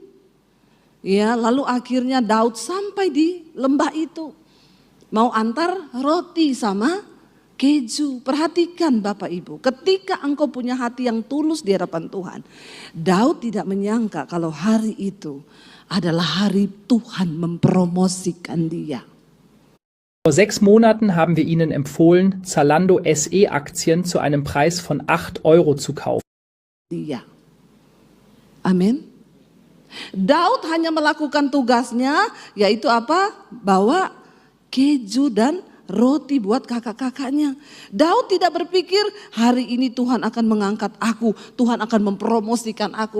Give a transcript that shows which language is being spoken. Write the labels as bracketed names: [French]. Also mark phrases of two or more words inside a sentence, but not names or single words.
[Indonesian] Ya, lalu akhirnya Daud sampai di lembah itu, mau antar roti sama keju. Perhatikan Bapak Ibu, ketika engkau punya hati yang tulus di hadapan Tuhan, Daud tidak menyangka kalau hari itu adalah hari Tuhan mempromosikan dia. [German] Vor 6 Monaten haben wir Ihnen empfohlen, Zalando SE-Aktien zu einem Preis von 8 € zu kaufen. [Indonesian] Dia. Amin. Daud hanya melakukan tugasnya, yaitu apa? Bawa keju dan roti buat kakak-kakaknya. Daud tidak berpikir hari ini Tuhan akan mengangkat aku, Tuhan akan mempromosikan aku.